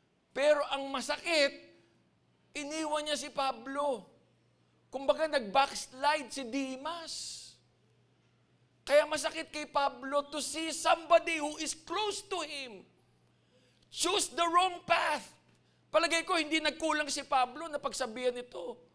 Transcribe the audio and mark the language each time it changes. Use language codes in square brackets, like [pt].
[tl] Pero ang masakit, iniwan niya si Pablo. Kumbaga nag-backslide si Demas. Kaya masakit kay Pablo [en] to see somebody who is close to him choose the wrong path. [tl] Palagay ko, hindi nagkulang si Pablo na pagsabihan ito.